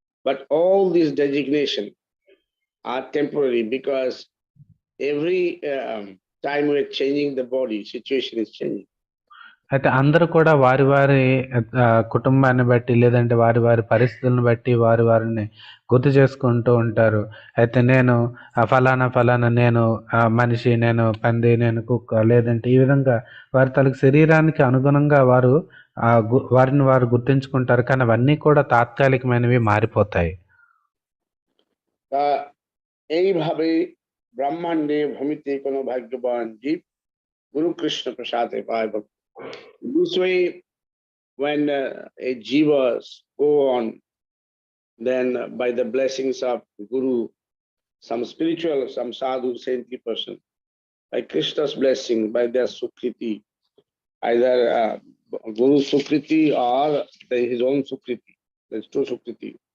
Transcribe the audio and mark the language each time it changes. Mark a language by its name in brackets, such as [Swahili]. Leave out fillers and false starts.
[English] But all these designations are temporary because every time we're changing the body, situation is changing. [Telugu] అయితే అందరూ కూడా వారి వారి కుటుంబాన్ని బట్టి లేదంటే వారి వారి పరిస్థితులను బట్టి వారి వారిని గుర్తు చేసుకుంటూ ఉంటారు. అయితే నేను ఫలానా నేను మనిషి, నేను పంది, నేను కుక్క, లేదంటే ఈ విధంగా వారి తలకు శరీరానికి అనుగుణంగా వారు వారిని వారు గుర్తించుకుంటారు. కానీ అవన్నీ కూడా తాత్కాలికమైనవి, మారిపోతాయి. [Bangla] এইভাবে ব্রহ্মাণ্ডে ভূমিতে কোনো ভাগ্যবান জীব গুরু কৃষ্ণ প্রসাদে পায়। [English] This way, when a jivas go on, then by the blessings of Guru, some spiritual, some sadhu, saintly person, by Krishna's blessing, by their sukriti, either Guru sukriti or his own sukriti, there's two sukriti.